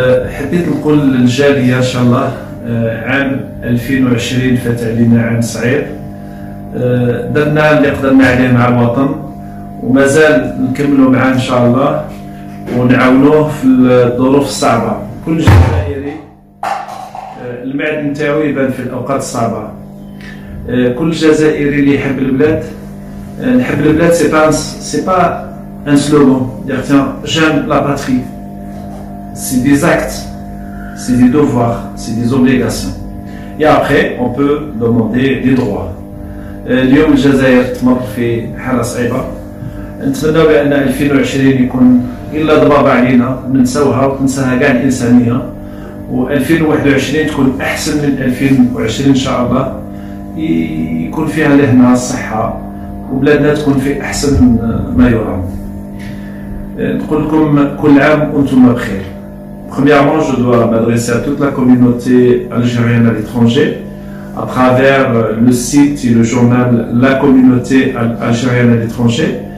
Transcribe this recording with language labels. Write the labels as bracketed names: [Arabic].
[Arabic] حبيت نقول للجالية إن شاء الله عام 2020 فات علينا عام صعيب، درنا اللي قدرنا عليه مع الوطن ومازال نكملوا معاه إن شاء الله ونعاونوه في الظروف الصعبة. كل جزائري المعدن نتاعو يبان في الأوقات الصعبة. كل جزائري اللي يحب البلاد، نحب البلاد [French] c'est pas un slogan, dire tiens j'aime la patrie, c'est des actes, c'est des devoirs, c'est des obligations. Et après on peut demander des droits. [Arabic] اليوم الجزائر تمر في حالة صعيبة، نتمنى بأن 2020 يكون إلا ضباب علينا ننسوها وتنساها كاع الإنسانية، و2021 تكون أحسن من 2020 إن شاء الله، يكون فيها لهنا الصحة وبلادنا تكون في أحسن ما يرام. نقول لكم كل عام وأنتم بخير. [French] Premièrement, je dois m'adresser à toute la communauté algérienne à l'étranger à travers le site et le journal La Communauté Algérienne à l'étranger.